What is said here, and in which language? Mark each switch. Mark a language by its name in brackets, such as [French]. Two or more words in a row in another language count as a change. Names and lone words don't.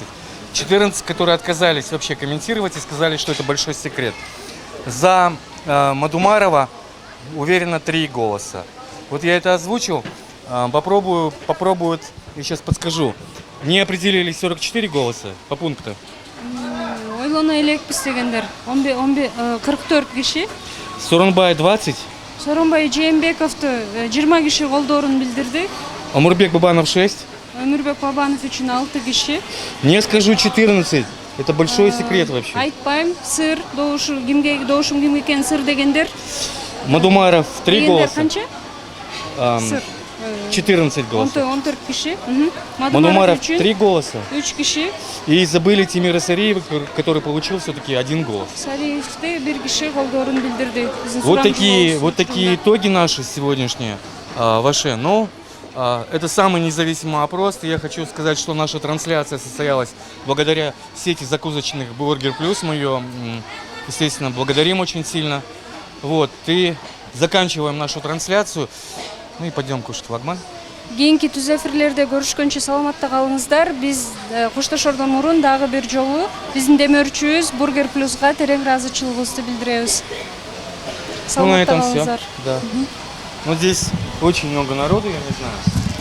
[Russian] 14, которые отказались вообще комментировать и сказали, что это большой секрет. За Мадумарова уверенно 3 голоса. Вот я это озвучил. Попробуют, я сейчас подскажу. Не определились 44 голоса по пунктам. [Kyrgyz] Ойлона элекпиз дегендер 44 киши. Сооронбай 20. Сооронбай Жээнбековду 20 киши колдоорун билдирди. Омурбек Бабанов 6. Омурбек Бабанов үчүн 6 киши. [Russian] Не скажу 14. Это большой секрет вообще. [Kyrgyz] Айтпайм, сыр, доушум кимге экен сыр дегендер. [Russian] Мадумаров 3 голоса. [Kyrgyz] Канча? Сыр. [Russian] 14 голосов. [Kyrgyz] 14 киши. [Russian] Мадумаров 3 голоса. [Kyrgyz] 3 киши. [Russian] И забыли Тимира Сариева, который получил все-таки 1 голос. [Kyrgyz] Сариевде 1 киши колдоорун билдирди. [Russian] Вот такие итоги наши сегодняшние, ваши. Но это самый независимый опрос. И я хочу сказать, что наша трансляция состоялась благодаря сети закусочных Бургер Плюс. Мы ее, естественно, благодарим очень сильно. Вот, и заканчиваем нашу трансляцию. Ну и пойдем кушать лагман. [Kyrgyz] Кийинки түз эфирлерде көрүшкөнчө саламатта калыңыздар. Биз коштошордон мурун дагы бир жолу биздин демөөрчүбүз Бургер Плюска терең ыраазычылыгыбызды билдиребиз. [Russian] Ну на этом [Kyrgyz] Саламатта [Russian] все. [Kyrgyz] калыңыздар. [Russian] Да. Ну здесь очень много народу, я не знаю.